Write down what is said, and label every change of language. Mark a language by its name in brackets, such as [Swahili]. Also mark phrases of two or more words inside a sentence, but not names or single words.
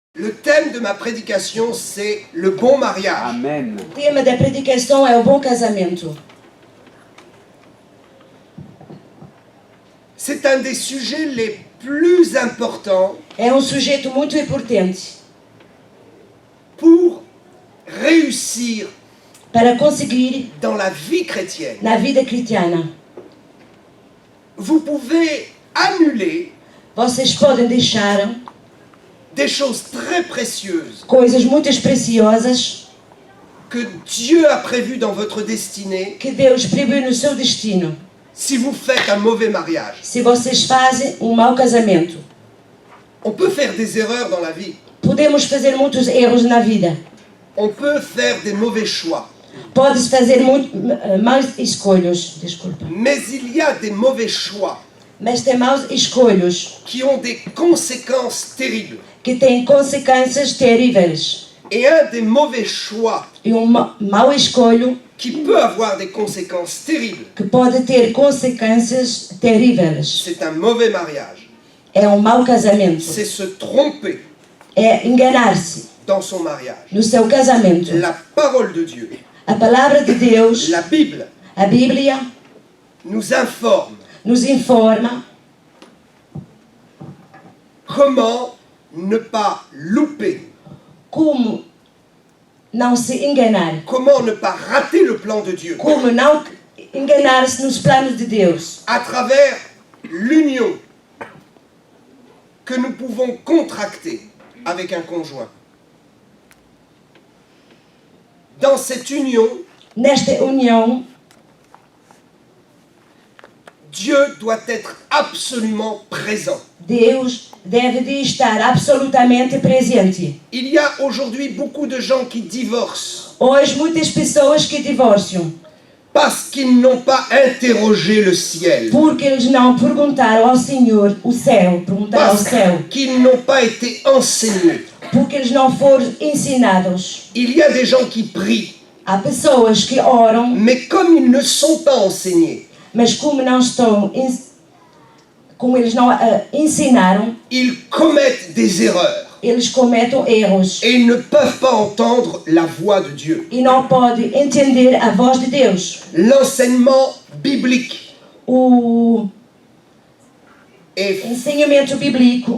[French] Le thème de ma prédication, c'est le bon mariage. Amen. [Portuguese] O tema da predicação é o bom casamento. [French] C'est un des sujets les plus importants [Portuguese] É sujeito muito importante [French] pour réussir [Portuguese] para conseguir [French] dans la vie chrétienne. [Portuguese] na vida cristiana. [French] Vous pouvez annuler [Portuguese] Vocês podem deixar [French] des choses très précieuses [Portuguese] coisas muito preciosas [French] que Dieu a prévues dans votre destinée [Portuguese] que Deus previu no seu destino [French] si vous faites un mauvais mariage. [Portuguese] se vocês fazem mau casamento. [French] On peut faire des erreurs dans la vie. [Portuguese] Podemos fazer muitos erros na vida. [French] On peut faire des mauvais choix. [Portuguese] Podes fazer maus escolhas, desculpa. [French] Mais il y a des mauvais choix [Portuguese] Mas tem maus escolhas [French] qui ont des conséquences terribles. [Portuguese] que têm consequências terríveis. [French] Et un des mauvais choix [Portuguese] E mau escolho [French] qui peut avoir des conséquences terribles, [Portuguese] que pode ter consequências terríveis. [French] c'est un mauvais mariage. [Portuguese] É mau casamento. [French] C'est se tromper [Portuguese] É enganar-se [French] dans son mariage. [Portuguese] no seu casamento. [French] La parole de Dieu, [Portuguese] A palavra de Deus, [French] la Bible, [Portuguese] a Bíblia, [French] nous informe [Portuguese] nos informa [French] comment ne pas louper, [Portuguese] como não se enganar, [French] comment ne pas rater le plan de Dieu [Portuguese] como não enganar-se nos planos de Deus, [French] à travers l'union que nous pouvons contracter avec un conjoint. Dans cette union, [Portuguese] nesta união, [French] Dieu doit être absolument présent. [Portuguese] Deus deve de estar absolutamente presente. [French] Il y a aujourd'hui beaucoup de gens qui divorcent [Portuguese] Hoje, muitas pessoas que divorciam [French] parce qu'ils n'ont pas interrogé le ciel, [Portuguese] porque eles não perguntaram ao Senhor, o céu, perguntaram ao [French] parce [Portuguese] céu, [French] qu'ils n'ont pas été enseignés. [Portuguese] porque eles não foram ensinados. [French] Il y a des gens qui prient, [Portuguese] Há pessoas que oram, [French] mais comme ils ne sont pas enseignés, [Portuguese] mas como não estão, como eles não ensinaram, [French] ils commettent des erreurs [Portuguese] eles cometem erros [French] et ils ne peuvent pas entendre la voix de Dieu. [Portuguese] e não podem entender a voz de Deus. [French] L'enseignement biblique [Portuguese] O [French] est [Portuguese] ensinamento bíblico